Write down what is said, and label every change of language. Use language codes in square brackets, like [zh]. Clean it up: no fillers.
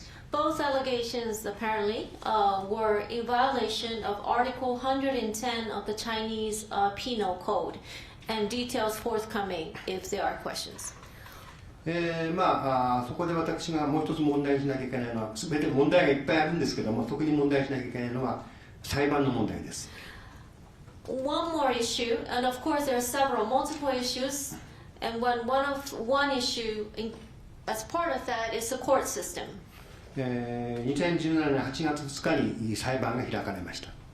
[en] Both allegations apparently were in violation of Article 110 of the Chinese Penal Code, and details forthcoming if there are questions. [ja] そこで私がもう一つ問題にしなきゃいけないのは、全て問題がいっぱいあるんですけども、特に問題にしなきゃいけないのは裁判の問題です。 [en] One more issue, and of course there are several multiple issues, and one issue as part of that is the court system. [ja] 2017年8月2日に裁判が開かれました。